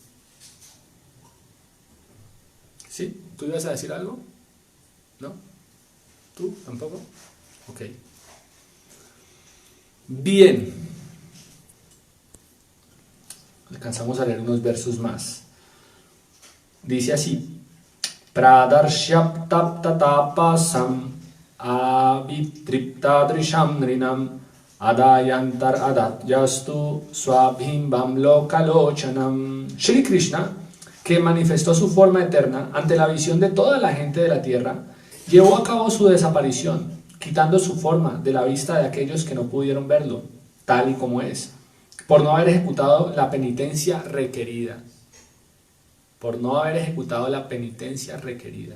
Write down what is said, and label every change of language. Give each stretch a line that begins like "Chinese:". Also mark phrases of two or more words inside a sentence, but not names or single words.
Spanish: ¿Sí? ¿Tú ibas a decir algo? ¿No? ¿Tú? ¿Tampoco? Ok. Bien. Alcanzamos a leer unos versos más. Dice así:
Sanskrit: प्रदर्श्य अतप्ततपसाम् अवितृप्तदृशां नृणाम् आदायान्तर् अधाद्यस्तु स्वबिम्बं लोकलोचनम्.
Spanish: Shri Krishna, que manifestó su forma eterna ante la visión de toda la gente de la tierra, llevó a cabo su desaparición, quitando su forma de la vista de aquellos que no pudieron verlo, tal y como es, por no haber ejecutado la penitencia requerida. Por no haber ejecutado la penitencia requerida.